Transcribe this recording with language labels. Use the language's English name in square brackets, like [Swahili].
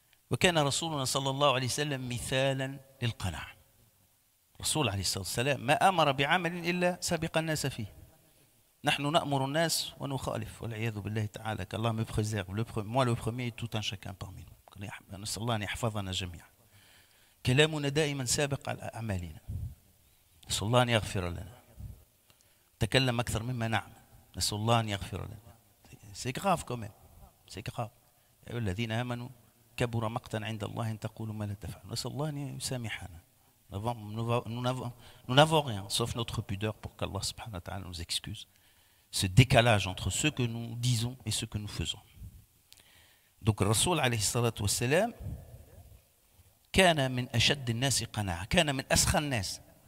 [Arabic] وكان رسولنا صلى الله عليه وسلم مثالا للقناعة. الرسول عليه الصلاة والسلام ما أمر بعمل إلا سبق الناس فيه. نحن نأمر الناس ونخالف والعياذ بالله تعالى. [French] qu'Allah me préserve, moi le premier et tout un chacun parmi nous. [Arabic] نسأل الله أن يحفظنا جميعا. كلامنا دائما سابق على أعمالنا. نسأل الله أن يغفر لنا. تكلم أكثر مما نعمل. نسأل الله أن يغفر لنا. [French] C'est grave quand même. C'est grave. [Arabic] يا أيها الذين آمنوا كبر مقتا عند الله أن تقولوا ما لا تفعلون. نسأل الله أن يسامحنا. [French] Nous n'avons rien, sauf notre pudeur, pour qu'Allah subhanahu wa ta'ala nous excuse. Ce décalage entre ce que nous disons et ce que nous faisons. Donc, Rasoul alayhi salatu wa salam, [Arabic] kana min ashad an-nas qana'a, kana min askha an-nas.